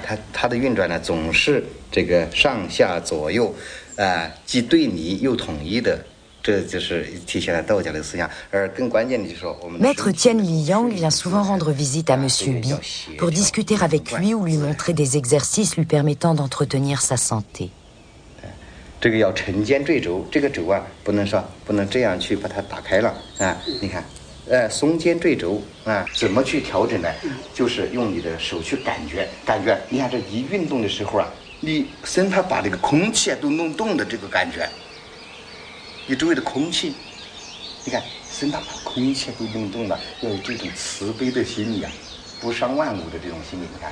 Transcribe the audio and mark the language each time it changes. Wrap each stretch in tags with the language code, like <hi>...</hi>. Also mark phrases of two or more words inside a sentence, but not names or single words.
<zh>它的运转呢，总是这个上下左右，既对立又统一的，这就是体现了道家的思想。而更关键的就是说，我们</zh> <fr>Maître Tien Li-yang vient souvent rendre visite à Monsieur Bi pour discuter avec lui ou lui montrer des exercices lui permettant d'entretenir sa santé.</fr> <zh>这个要沉肩坠肘，这个肘啊，不能这样去把它打开了啊！你看，松肩坠肘啊，怎么去调整呢？就是用你的手去感觉。你看这一运动的时候啊，你生怕把这个空气都弄动的这个感觉，你周围的空气，你看生怕把空气都弄动了，要有这种慈悲的心理啊，不伤万物的这种心理，你看。</zh>